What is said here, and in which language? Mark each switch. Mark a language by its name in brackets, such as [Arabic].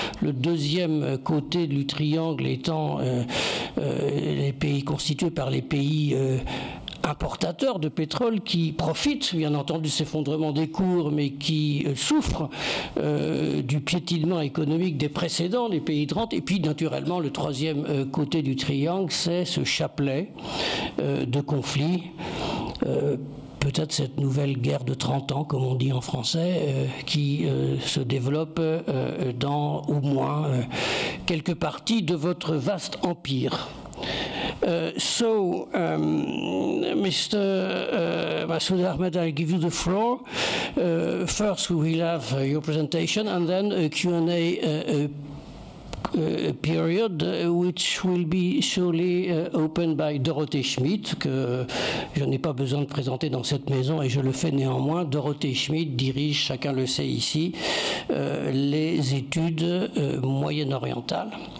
[French] Le deuxième côté du triangle étant les pays constitués par les pays importateurs de pétrole qui profitent bien entendu de s'effondrement des cours, mais qui souffrent du piétinement économique des précédents, les pays de rente. Et puis naturellement le troisième côté du triangle, c'est ce chapelet de conflits, peut-être cette nouvelle guerre de 30 ans, comme on dit en français, qui se développe dans au moins quelques parties de votre vaste empire. [English] Mr. Masood AHMED, I'll give you the floor. First, we will have your presentation and then a Q&A period which will be surely opened by Dorothée Schmidt, [French] que je n'ai pas besoin de présenter dans cette maison et je le fais néanmoins. Dorothée Schmidt dirige, chacun le sait ici, les études moyen-orientales.